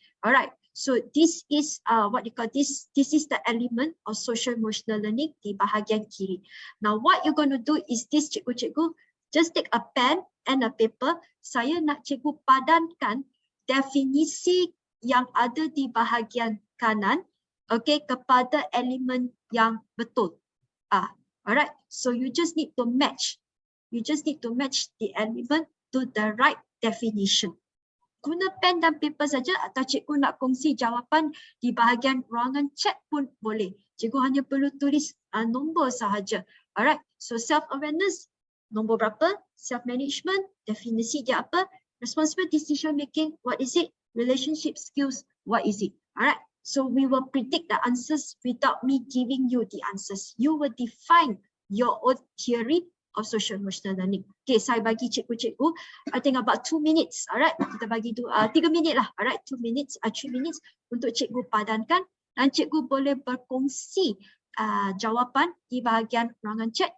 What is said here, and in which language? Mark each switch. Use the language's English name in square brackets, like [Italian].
[English] Alright, so this is what you call this is the element of social emotional learning [Malay] di bahagian kiri. [English] Now what you're going to do is this, cikgu-cikgu, just take a pen and a paper. [Malay] Saya nak cikgu padankan definisi yang ada di bahagian kanan, okay, kepada elemen yang betul. [English] Alright, so you just need to match. You just need to match the element to the right definition. [Malay] Guna pen dan paper saja, atau cikgu nak kongsi jawapan di bahagian ruangan chat pun boleh. Cikgu hanya perlu tulis nombor sahaja. Alright, so self-awareness, nombor berapa? Self-management, definisi dia apa? [English] Responsible decision making, what is it? Relationship skills, what is it? Alright, so we will predict the answers without me giving you the answers. You will define your own theory of social emotional learning. [Malay] Okay, saya bagi cikgu-cikgu, [English] I think about 2 minutes. [Malay] Alright, kita bagi 3 minit lah. Alright, [English] 2 minutes, 3 minutes [Malay] untuk cikgu padankan, dan cikgu boleh berkongsi jawapan di bahagian ruangan chat.